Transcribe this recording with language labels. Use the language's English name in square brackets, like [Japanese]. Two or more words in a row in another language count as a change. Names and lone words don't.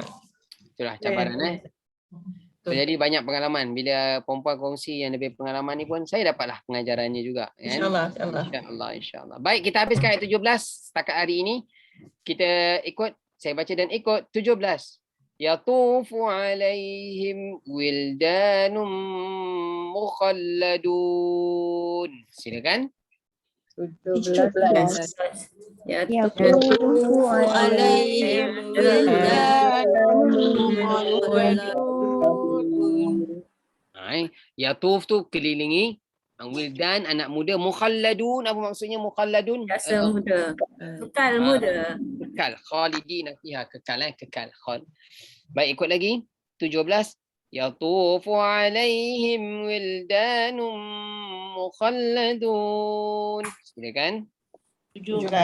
[Malay] Itulah cabaran Jadi banyak pengalaman. Bila perempuan kongsi yang lebih pengalaman ni pun, saya dapatlah pengajarannya juga. Kan? InsyaAllah. Baik, kita habiskan ayat 17 setakat hari ini. Kita ikut, saya baca dan ikut 17. [Arabic] Yatufu alaihim wildanum mukhalladun. Silakan. [Malay] 17. [Arabic] Yatufu alaihim wildanum mukhalladun. [Malay] Yatuf tu kelilingi. Wildan anak muda. Mukhalladun, apa maksudnya mukhalladun? Biasa muda. Kekal muda. Kekal. [Arabic] Khalidina fiha, [Malay] kekal kekal. Baik, ikut lagi. 17. [Arabic] Yatufu alaihim wildanum mukhalladun. [Malay] Silakan. 17.